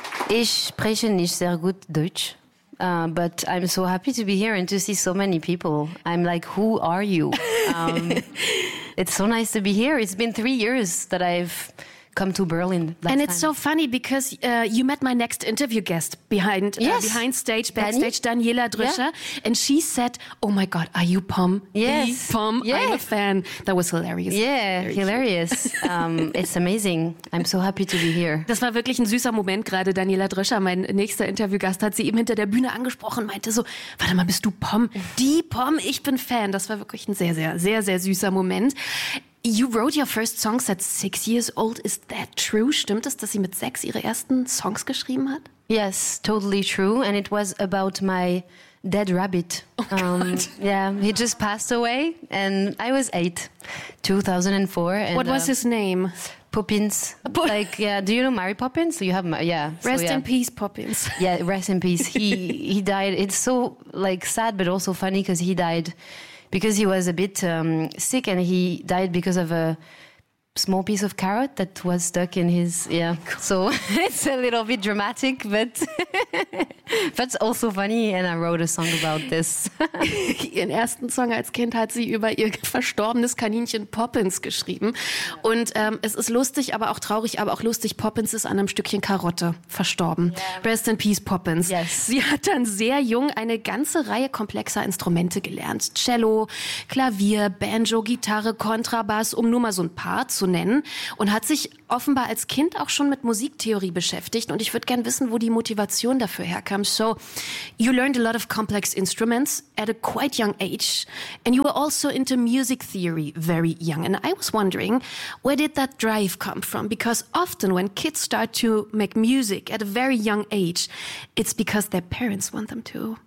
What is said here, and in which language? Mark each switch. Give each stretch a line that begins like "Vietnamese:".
German: Ich spreche nicht sehr gut Deutsch.
English: But I'm so happy to be here and to see so many people. I'm like, who are you? It's so nice to be here. It's been 3 years that I've come to Berlin. And it's so funny because you met my next interview guest backstage, Daniela Drüscher. Yeah. And she said, oh my God, are you Pom? Yes. Pom, yes. I'm a fan. That was hilarious. Yeah, hilarious. It's amazing. I'm so happy to be here.
German: Das war wirklich ein süßer Moment gerade. Daniela Drüscher, mein nächster Interviewgast, hat sie eben hinter der Bühne angesprochen, meinte so, warte mal, bist du Pom? Die Pom, ich bin Fan. Das war wirklich ein sehr, sehr, sehr, sehr süßer Moment.
English: You wrote your first songs at 6 years old. Is that true?
German: Stimmt es, dass sie mit 6 ihre ersten Songs geschrieben hat?
English: Yes, totally true. And it was about my dead rabbit. Oh, God. Yeah, he just passed away. And I was 8, 2004. And what was his name? Poppins. Like, yeah, do you know Mary Poppins? You have, yeah. Rest in peace, Poppins. Yeah, rest in peace. He died. It's so, like, sad, but also funny because he died. Because he was a bit sick and he died because of a small piece of carrot that was stuck in his, yeah. So it's a little bit dramatic, but that's also funny and I wrote a song about this.
German: Ihren ersten Song als Kind hat sie über ihr verstorbenes Kaninchen Poppins geschrieben. Und es ist lustig, aber auch traurig, aber auch lustig, Poppins ist an einem Stückchen Karotte verstorben.
English: Yeah. Rest in peace, Poppins. Yes.
German: Sie hat dann sehr jung eine ganze Reihe komplexer Instrumente gelernt. Cello, Klavier, Banjo, Gitarre, Kontrabass, um nur mal so ein paar zu nennen, und hat sich offenbar als Kind auch schon mit Musiktheorie beschäftigt, und ich würde gerne wissen, wo die Motivation dafür herkam.
English: So, you learned a lot of complex instruments at a quite young age, and you were also into music theory very young, and I was wondering, where did that drive come from? Because often when kids start to make music at a very young age, it's because their parents want them to.